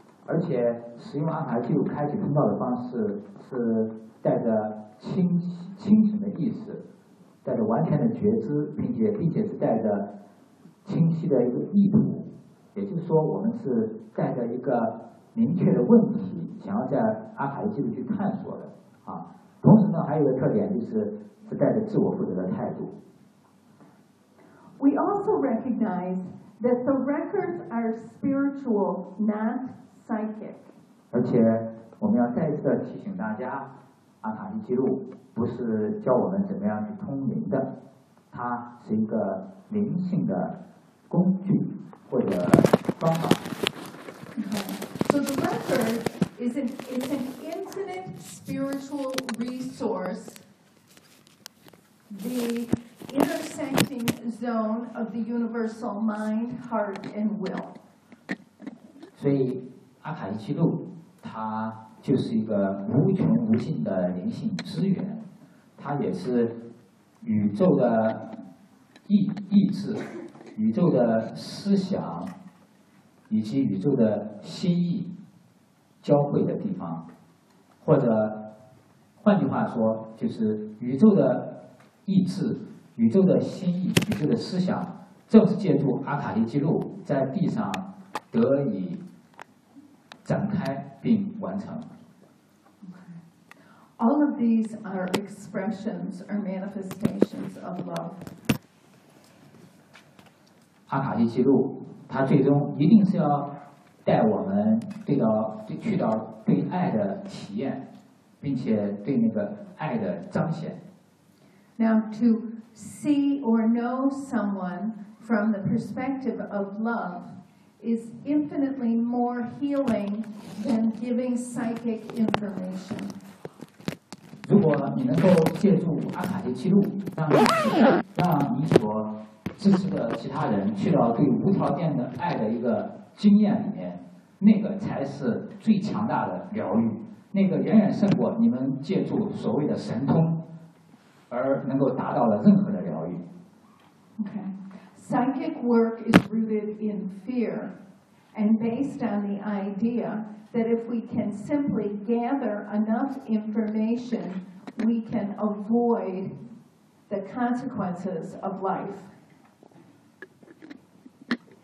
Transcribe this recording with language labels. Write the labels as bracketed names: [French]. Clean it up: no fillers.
[Chinese] 而且使用阿卡西记录开启通道的方式是带着清醒的意识，带着完全的觉知，并且是带着清晰的一个意图，也就是说我们是带着一个明确的问题想要在阿卡西记录去探索的啊。同时呢，还有一个特点，就是带着自我负责的态度。 [English] We also recognize that the records are spiritual, not psychic. [Chinese] 而且我们要再次的提醒大家，阿卡西记录不是教我们怎么样去通灵的，它是一个灵性的工具或者方法。 [English] So the record is an infinite spiritual resource, the intersecting zone of the universal mind, heart, and will. [Chinese] 所以阿卡西记录它就是一个无穷无尽的灵性资源，它也是宇宙的意志、宇宙的思想以及宇宙的心意交汇的地方，或者换句话说，就是宇宙的意志、宇宙的心意、宇宙的思想，正是借助阿卡西记录在地上得以展开并完成。 [English] All of these are expressions or manifestations of love. [Chinese] 阿卡西记录，它最终一定是要带我们去到对爱的体验，并且对那个爱的彰显。 [English] Now, to see or know someone from the perspective of love is infinitely more healing than giving psychic information. [Chinese] 如果你能够借助阿卡西记录，让你所支持的其他人去到对无条件的爱的一个经验里面，那个才是最强大的疗愈，那个远远胜过你们借助所谓的神通而能够达到的任何的疗愈。 [English] Okay, psychic work is rooted in fear and based on the idea. That if we can simply gather enough information, we can avoid the consequences of life.